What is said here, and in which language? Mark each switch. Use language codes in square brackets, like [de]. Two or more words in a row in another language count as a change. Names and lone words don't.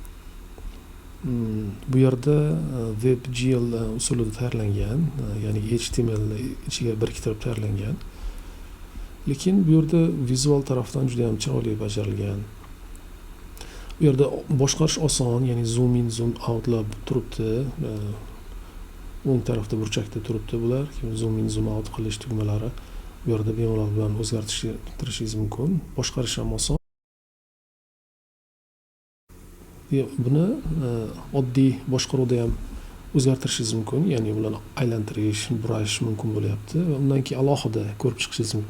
[uz] Bu yerda WebGL usulida tayyorlangan, ya'ni HTML ichiga biriktirib tayyorlangan. Lekin bu yerda vizual tarafdan juda ham chiroyli bajarilgan. Bu yerda boshqarish oson, ya'ni [en] zoom in, zoom outlar [uz] turibdi. O'ng tarafda burchakda turibdi bular. [en] Zoom in, zoom out [uz] qilish tugmalari. Bu yerda bemalol bilan o'zgartirishingiz mumkin. Boshqarish ham oson. Buni oddiy boshqaruvda ham o'zgartirishingiz mumkin, ya'ni ularni aylantirish, burash mumkin bo'lyapti. Va undan keyin alohida ko'rib chiqishingiz mumkin.